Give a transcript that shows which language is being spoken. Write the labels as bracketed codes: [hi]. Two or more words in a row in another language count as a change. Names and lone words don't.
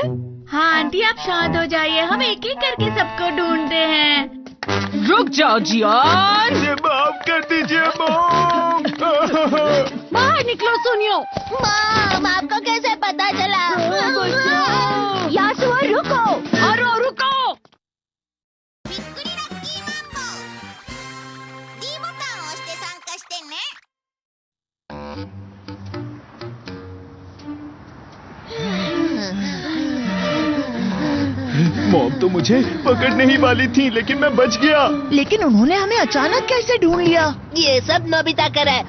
[hi] हाँ आंटी, आप शांत हो जाइए, हम एक एक करके सबको ढूंढ रहे हैं। रुक जाओ जियान। मुझे माफ कर दीजिए मॉम। बाहर निकलो सुनियो। मॉम, आपको कैसे पता चला? यासुओ रुको। हारुओ रुको। [ja] びっくりラッキーマンボウ D ボタンを押して参加してね。 [hi] मॉम तो मुझे पकड़ने ही वाली थी, लेकिन मैं बच गया। लेकिन उन्होंने हमें अचानक कैसे ढूंढ लिया? ये सब नोबिता कर है।